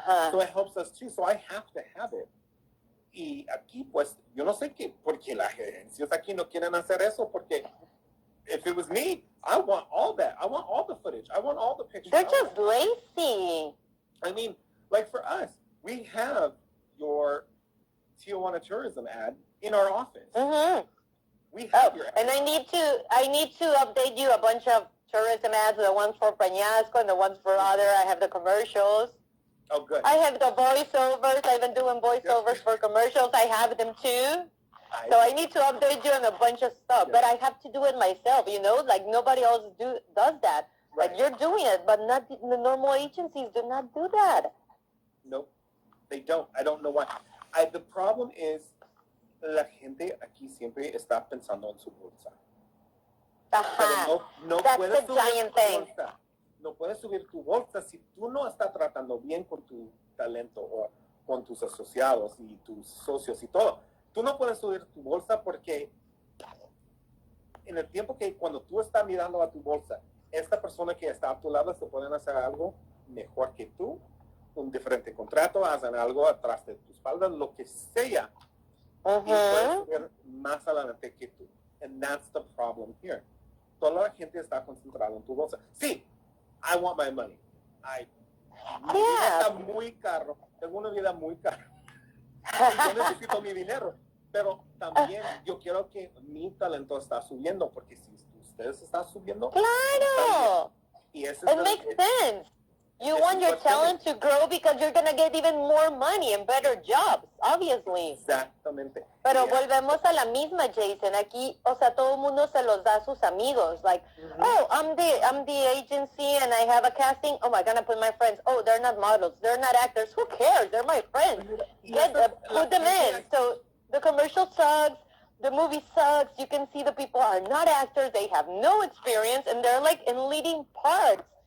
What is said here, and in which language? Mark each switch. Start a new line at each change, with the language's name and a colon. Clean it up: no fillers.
English: So it helps us too, so I have to have it.
Spanish: Y aquí, pues, yo no sé qué, porque las agencias aquí no quieren hacer eso, porque
English: if it was me, I want all that. I want all the footage. I want all the pictures. They're just lazy. I mean, like for us, we have your Tijuana tourism ad in our office. We have your ad. And I need to update you a bunch of tourism ads, the ones for Peñasco and the ones for other. I have the commercials. Oh, good. I have the voiceovers. I've been doing voiceovers for commercials. I have them too. So I need to update you on a bunch of stuff. But I have to do it myself, you know? Like, nobody else does that. Right. Like, you're doing it, but not the normal agencies do not do that. Nope. They don't. I don't know why. The problem is,
Spanish: la gente aquí siempre está pensando en su bolsa. Pero no
English: That's
Spanish: puedes
English: the giant thing.
Spanish: Bolsa. No puedes subir tu bolsa si tú no estás tratando bien con tu talento o con tus asociados y tus socios y todo. Tú no puedes subir tu bolsa porque en el tiempo que cuando tú estás mirando a tu bolsa, esta persona que está a tu lado te pueden hacer algo mejor que tú, un diferente contrato, hacen algo atrás de tu espalda, lo que sea. Y puedes subir más adelante que tú.
English: And that's the problem here.
Spanish: Toda la gente está concentrada en tu bolsa. Sí.
English: I want my money.
Spanish: Mi vida está muy caro. Tengo una vida muy cara. Yo necesito mi dinero. Pero también yo quiero que mi talento está subiendo. Porque si ustedes están subiendo... ¡Claro!
English: It makes sense. You want your talent to grow because you're going to get even more money and better jobs, obviously.
Spanish: Exactamente. Pero volvemos a la misma, Jason. Aquí, o sea, todo el mundo se los da a sus amigos.
English: Like, oh, I'm the agency and I have a casting. Oh, I'm going to put my friends. Oh, they're not models. They're not actors. Who cares? They're my friends. Put them in. So the commercial sucks. The movie sucks. You can see the people are not actors. They have no experience and they're like in leading parts.